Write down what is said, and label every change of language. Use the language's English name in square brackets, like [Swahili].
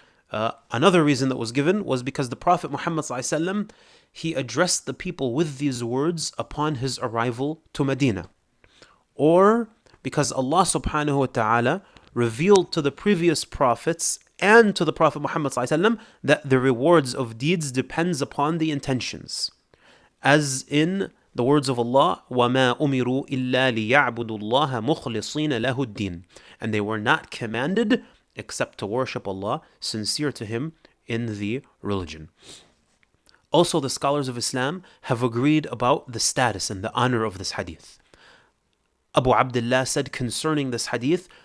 [English] Another reason that was given was because the Prophet Muhammad ﷺ, he addressed the people with these words upon his arrival to Medina. Or because Allah subhanahu wa ta'ala revealed to the previous prophets and to the Prophet Muhammad ﷺ that the rewards of deeds depends upon the intentions. As in the words of Allah, [Arabic] وَمَا أُمِرُوا إِلَّا لِيَعْبُدُوا اللَّهَ مُخْلِصِينَ لَهُ الدِّينَ. [English] And they were not commanded except to worship Allah, sincere to Him in the religion. Also, the scholars of Islam have agreed about the status and the honor of this hadith. Abu Abdullah said concerning this hadith